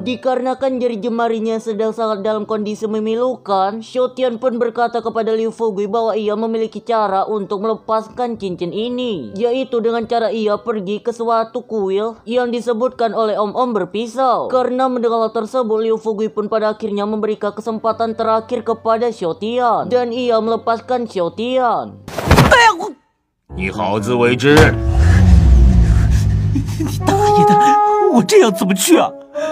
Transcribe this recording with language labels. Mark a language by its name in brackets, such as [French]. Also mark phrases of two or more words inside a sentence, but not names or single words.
[Indonesian] Dikarenakan jari jemarinya sedang sangat dalam kondisi memilukan, Xiaotian pun berkata kepada Liu Fugui bahwa ia memiliki cara untuk melepaskan cincin ini, yaitu dengan cara ia pergi ke suatu kuil yang disebutkan oleh om-om berpisau. Karena mendengar hal tersebut, Liu Fugui pun pada akhirnya memberikan kesempatan terakhir kepada Xiaotian dan ia melepaskan Xiaotian. [Chinese] 你好自为之。你大爷的！我这样怎么去啊？